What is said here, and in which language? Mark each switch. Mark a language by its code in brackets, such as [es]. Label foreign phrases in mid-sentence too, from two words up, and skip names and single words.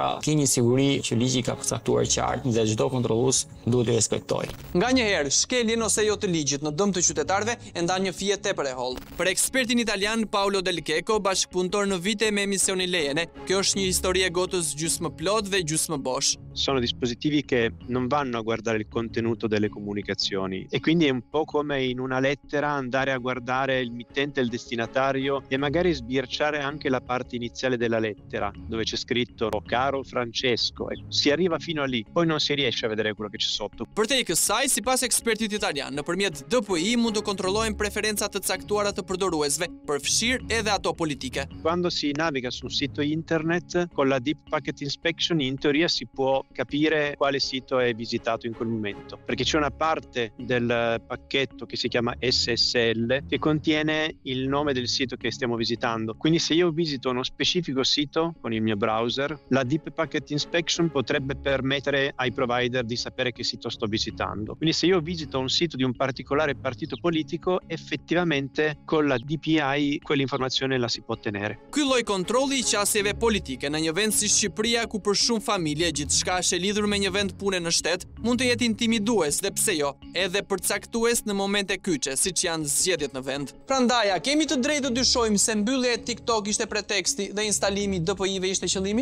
[sq] Keni siguri që ligji ka përcaktuar qartë dhe çdo kontrollues duhet të respektojë. Nganjëherë, shkeljen ose jo të ligjit në dëm të qytetarëve e ndan një fije tepër e hollë. Për ekspertin italian Paolo Del Checo, bashkëpunëtor në vite me emisionin Lejene, kjo është një histori e gotës gjysmë plot dhe gjysmë bosh. [it] Sono dispositivi che non vanno a guardare il contenuto delle comunicazioni e quindi è un po' come in una lettera andare a guardare il mittente e il destinatario e magari sbirciare anche la parte iniziale della lettera dove c'è scritto caro Francesco, e si arriva fino a lì, poi non si riesce a vedere quello che c'è sotto. [sq] Përtej kësaj, sipas ekspertit italian, nëpërmjet DPI mund të kontrollohen preferencat të caktuara të përdoruesve, përfshirë edhe ato politike. [it] Quando si naviga su un sito internet con la [en] Deep Packet Inspection [it] in teoria si può capire quale sito è visitato in quel momento, perché c'è una parte del pacchetto che si chiama SSL che contiene il nome del sito che stiamo visitando. Quindi se io visito uno specifico sito con il mio browser, la [en] Deep Packet Inspection [it] potrebbe permettere ai provider di sapere che sito sto visitando. Quindi se io visito un sito di un particolare partito politico, effettivamente con la DPI quell'informazione la si può ottenere. [sq] Ky lloj kontrolli i qasjeve politike në një vend si Shqipëria, ku për shumë familje gjithçka është e lidhur me një vend pune në shtet, mund të jetë intimidues dhe pse jo, edhe përcaktues në momente kyçe, siç janë zgjedhjet në vend. Prandaj, a kemi të drejtë të dyshojmë se mbyllja e TikTok ishte preteksti dhe instalimi i DPI-ve ishte qëllimi?